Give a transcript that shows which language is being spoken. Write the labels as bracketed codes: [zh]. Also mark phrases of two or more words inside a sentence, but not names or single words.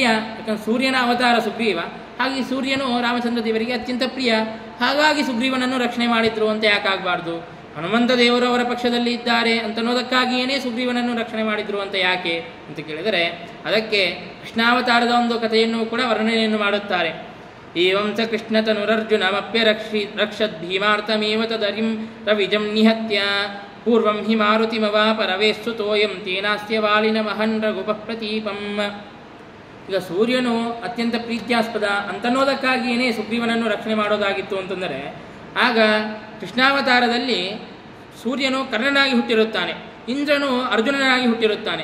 [kn] ಯಾಕಂದರೆ ಸೂರ್ಯನ ಅವತಾರ ಸುಗ್ರೀವ, ಹಾಗೆ ಸೂರ್ಯನು ರಾಮಚಂದ್ರ ದೇವರಿಗೆ ಅತ್ಯಂತ ಪ್ರಿಯ. ಹಾಗಾಗಿ ಸುಗ್ರೀವನನ್ನು ರಕ್ಷಣೆ ಮಾಡಿದ್ರು ಅಂತ ಯಾಕಾಗಬಾರ್ದು? ಹನುಮಂತ ದೇವರು ಅವರ ಪಕ್ಷದಲ್ಲಿ ಇದ್ದಾರೆ ಅಂತನ್ನೋದಕ್ಕಾಗಿಯೇ ಸುಗ್ರೀವನನ್ನು ರಕ್ಷಣೆ ಮಾಡಿದ್ರು ಅಂತ ಯಾಕೆ ಅಂತ ಕೇಳಿದರೆ, ಅದಕ್ಕೆ ಕೃಷ್ಣಾವತಾರದ ಒಂದು ಕಥೆಯನ್ನು ಕೂಡ ವರ್ಣನೆಯನ್ನು ಮಾಡುತ್ತಾರೆ. [sa] ಏವಂ ಚ ಕೃಷ್ಣತನುರರ್ಜುನಮಪ್ಯ ರಕ್ಷದ್ ಭೀಮಾರ್ಥಮೇವ ತದರಿಂ ರವಿಜಂ ನಿಹತ್ಯ ಪೂರ್ವಂ ಹಿ ಮಾರುತಿಮವಾಪರವೇಸ್ಸು ತೋಯಂ ತೇನಾಸ್ತ್ಯ ವಾಲಿನ ಮಹನ್ ರಘುಪಃ ಪ್ರತೀಪಂ. [kn] ಈಗ ಸೂರ್ಯನು ಅತ್ಯಂತ ಪ್ರೀತ್ಯಾಸ್ಪದ ಅಂತನ್ನೋದಕ್ಕಾಗಿಯೇ ಸುಗ್ರೀವನನ್ನು ರಕ್ಷಣೆ ಮಾಡೋದಾಗಿತ್ತು ಅಂತಂದರೆ, ಆಗ ಕೃಷ್ಣಾವತಾರದಲ್ಲಿ ಸೂರ್ಯನು ಕರ್ಣನಾಗಿ ಹುಟ್ಟಿರುತ್ತಾನೆ, ಇಂದ್ರನು ಅರ್ಜುನನಾಗಿ ಹುಟ್ಟಿರುತ್ತಾನೆ.